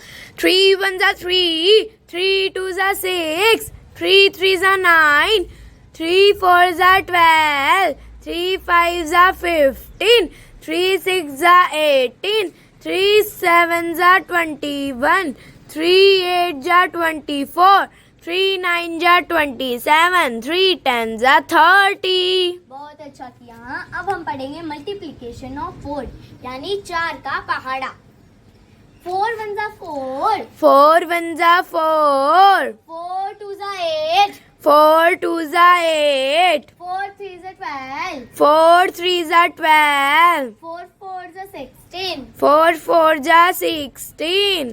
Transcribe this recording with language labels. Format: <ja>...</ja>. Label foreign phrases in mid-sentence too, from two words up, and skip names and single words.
<hi>3 1 जा 3 3 2 जा 6 3 3 जा 9 3 4 जा 12 3 5 जा 15 3 6 जा 18 3 7 जा 21 3 8 जा 24 3 9 जा 27 3 10 जा 30। बहुत अच्छा किया। हाँ, अब हम पढ़ेंगे</hi> <en>multiplication of</en> <hi>4 यानी 4 का पहाड़ा। 4 1 जा 4 4 1 जा 4 4 2 जा 8 4 2 जा 8 4 3 जा 12 4 3 जा 12 4 4 जा 16 4 4 जा 16</hi>